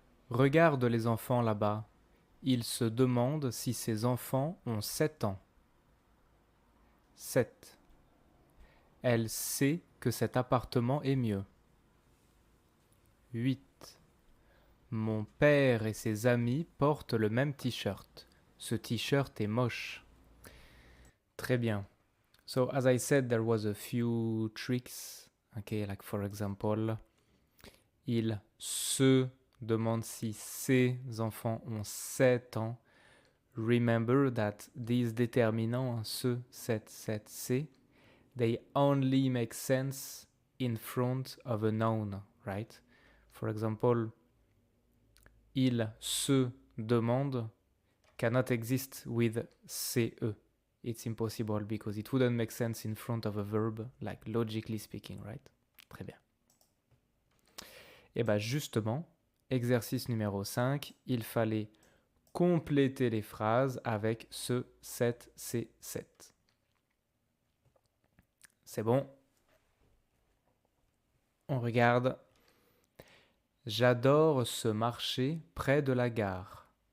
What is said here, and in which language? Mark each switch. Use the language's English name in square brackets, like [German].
[French] Regarde les enfants là-bas. Il se demande si ces enfants ont 7 ans. 7. Elle sait que cet appartement est mieux. 8. Mon père et ses amis portent le même t-shirt. Ce t-shirt est moche. Très bien. [English] So, as I said, there was a few tricks Okay, like for example, [French] il se demande si ses enfants ont 7 ans. [English] Remember that these déterminants, ce, cette, c'est, they only make sense in front of a noun, right? For example, [French] il se demande [English] cannot exist with CE. It's impossible because it wouldn't make sense in front of a verb, like logically speaking, right? [French] Très bien. Et bien justement, exercice numéro 5, il fallait compléter les phrases avec ce, cette, c'est, cette. C'est bon. On regarde. J'adore ce marché près de la gare.